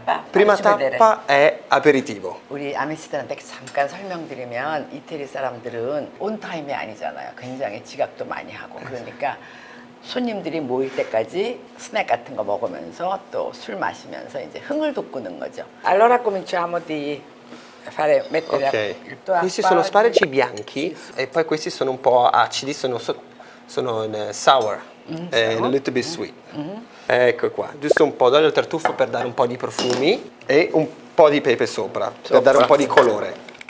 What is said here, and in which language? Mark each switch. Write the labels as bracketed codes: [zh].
[it] Prima tappa è aperitivo. [ko] 우리 아미씨들한테 잠깐 설명드리면 이태리 사람들은 온타임이 아니잖아요. 굉장히 지각도 많이 하고 그러니까 손님들이 모일 때까지 스낵 같은 거 먹으면서 또 술 마시면서 이제 흥을 돋구는 거죠. [it] Allora cominciamo di fare mettere Ok, il tuo questi sono asparagi. sparaci bianchi e poi questi sono un po' acidi, sono in [en] sour, a little bit sweet. [it] Ecco qua, giusto un po' d'olio al tartufo per dare un po' di profumi e un po' di pepe sopra, per dare un po' di colore.